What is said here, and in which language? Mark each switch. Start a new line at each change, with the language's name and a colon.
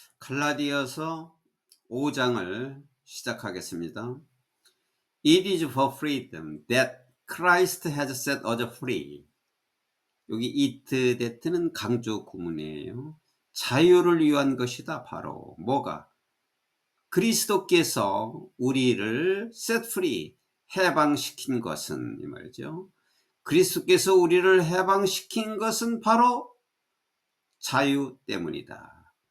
Korean: 갈라디아서 5장을 시작하겠습니다.
English: It is for freedom that Christ has set us free.
Korean: 여기 it that는 강조 구문이에요. 자유를 위한 것이다. 바로 뭐가? 그리스도께서 우리를 set free, 해방시킨 것은 이 말이죠. 그리스도께서 우리를 해방시킨 것은 바로 자유 때문이다.